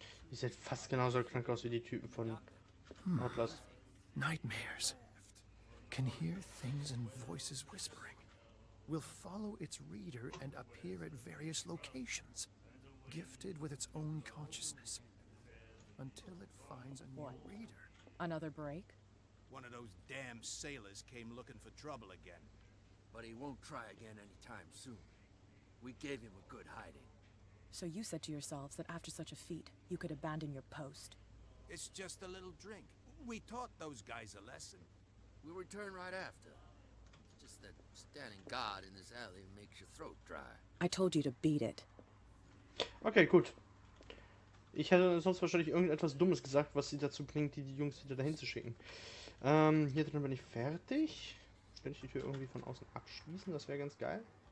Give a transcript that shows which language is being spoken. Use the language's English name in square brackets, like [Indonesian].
[German] Die sieht fast genauso krank aus wie die Typen von Outlast. [English] Nightmares. Can hear things and voices whispering. Will follow its reader and appear at various locations. Gifted with its own consciousness. Until it finds a new reader. Another break? One of those damn sailors came looking for trouble again. But he won't try again anytime soon. We gave him a good hiding. So you said to yourselves that after such a feat, you could abandon your post. It's just a little drink. We taught those guys a lesson. We'll return right after. It's just that standing guard in this alley makes your throat dry. I told you to beat it. [German] Okay, gut. Ich hätte sonst wahrscheinlich irgendetwas Dummes gesagt, was sie dazu bringt, die Jungs wieder dahin zu schicken. Hier drin bin ich fertig. Kann ich die Tür irgendwie von außen abschließen? Das wäre ganz geil.